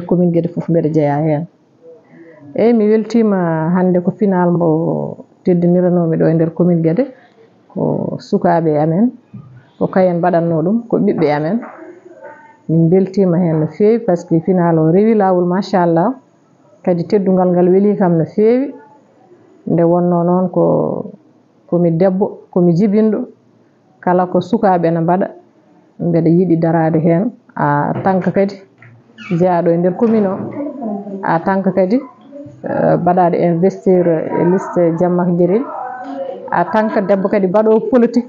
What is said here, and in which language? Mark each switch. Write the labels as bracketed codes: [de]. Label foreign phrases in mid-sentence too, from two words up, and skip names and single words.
[ff] commune Guédé fof mbeɗa jeeya hen eyi mi weltima hande ko final mbo teddiniranomi ɗo e nder commune Guédé ko sukaɓe amen ko kayen mbaɗanno ɗum ko ɓiɓɓe amen min beltima hen no fewi [fr] par ce que [ff] final o rewi lawol machallah kadi teddugal ngal weeli kam no fewi nde wonno noon komi debbo komi jibinɗo kala ko sukaɓe ne mbaɗa mbeɗa yiiɗi darade hen a tanka kadi jeeyaɗo e nder commune o a tanka kadi baɗaɗo investir e liste Jammak Guérel a tanka debbo kadi mbaɗo politique